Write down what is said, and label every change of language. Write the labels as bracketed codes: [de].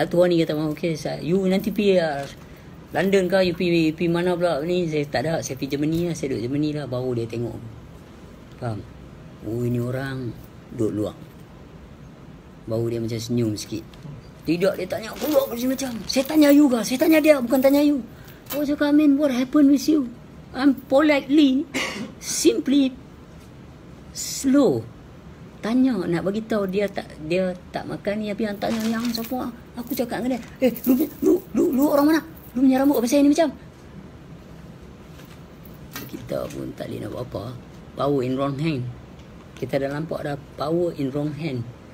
[ms] Tuan ni kata, okey, you nanti pergi London ke, you pergi mana pula ni? Saya tak ada, saya pergi Germany lah, saya duduk Germany lah. Baru dia tengok, faham? Oh ini orang duduk luar. Baru dia macam senyum sikit. Tidak, dia tanya aku luar macam, saya tanya you ke? Saya tanya dia, bukan tanya you. Oh cakap, [en] man, what happened with you? I'm politely, simply, slow [ms] tanya, nak bagi tahu dia tak makan ni, tapi yang tanya yang siapa? Aku cakap dengan dia, lu orang mana? Lu punya rambut apa pasal ni macam? Kita pun tak boleh nak buat apa. [en] Power in wrong hand. [ms] Kita dah nampak dah [en] power in wrong hand.